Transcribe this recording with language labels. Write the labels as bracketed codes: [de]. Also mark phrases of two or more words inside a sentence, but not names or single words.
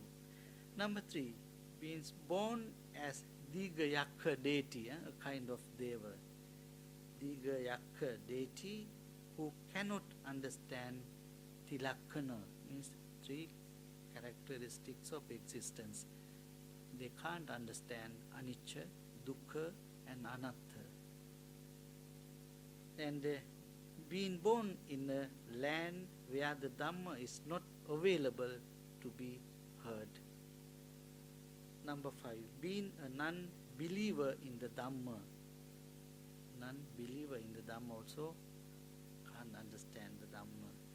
[en] Number 3, being born as Digayakha deity, a kind of deva. Digayakha deity who cannot understand Tilakkana, means 3 characteristics of existence. They can't understand [pi] anicca, dukkha [en] and anatta. And being born in a land where the Dhamma is not available to be heard. Number 5, being a non-believer in the Dhamma. Non-believer in the Dhamma also can't understand the Dhamma.